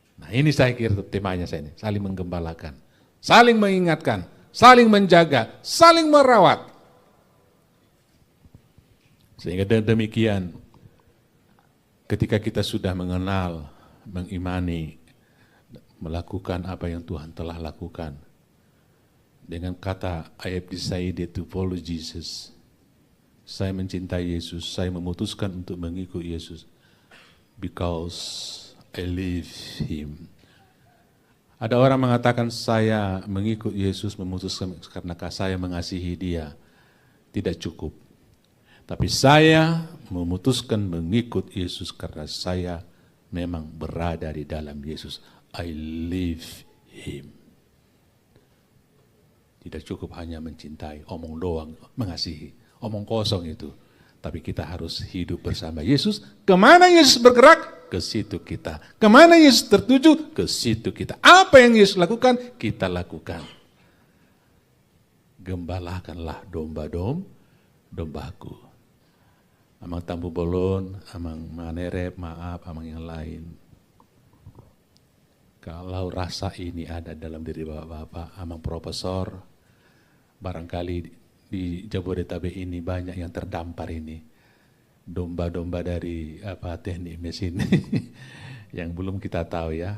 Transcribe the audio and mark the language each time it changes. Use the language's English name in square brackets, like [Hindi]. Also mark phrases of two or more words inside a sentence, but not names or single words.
[Indonesian] ini saya kira temanya saya ini, saling menggembalakan, saling mengingatkan, saling menjaga, saling merawat. Sehingga demikian, ketika kita sudah mengenal, mengimani, melakukan apa yang Tuhan telah lakukan, dengan kata [English] I have decided to follow Jesus, [Indonesian] saya mencintai Yesus, saya memutuskan untuk mengikut Yesus, [English] because I love Him. [Indonesian] Ada orang mengatakan saya mengikut Yesus memutuskan karena saya mengasihi Dia. Tidak cukup. Tapi saya memutuskan mengikut Yesus karena saya memang berada di dalam Yesus. [English] I love Him. [Indonesian] Tidak cukup hanya mencintai, omong doang, mengasihi. Omong kosong itu. Tapi kita harus hidup bersama Yesus. Kemana Yesus bergerak? Ke situ kita. Kemana Yesus tertuju? Ke situ kita. Apa yang Yesus lakukan? Kita lakukan. Gembalakanlah dombaku. Amang Tampu Bolon, amang Manerep, maaf, amang yang lain. Kalau rasa ini ada dalam diri bapak-bapak, amang profesor, barangkali di Jabodetabek ini banyak yang terdampar ini. Domba-domba dari teknik mesin yang belum kita tahu ya.